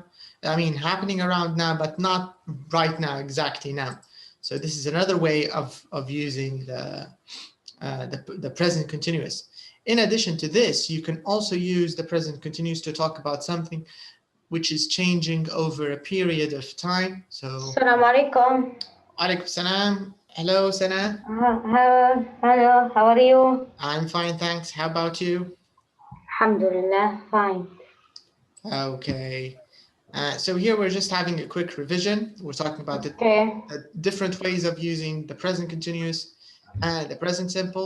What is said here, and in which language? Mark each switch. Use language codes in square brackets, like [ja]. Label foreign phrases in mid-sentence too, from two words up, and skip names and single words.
[en] I mean, happening around now, but not right now, exactly now. So this is another way of using the present continuous. In addition to this, you can also use the present continuous to talk about something which is changing over a period of time. So, [ar] السلام عليكم. عليكم السلام. [en] Hello, Sana. Hello, how are you? I'm fine, thanks. How about you? Alhamdulillah, fine. Okay. So here we're just having a quick revision. We're talking about the different ways of using the present continuous and the present simple.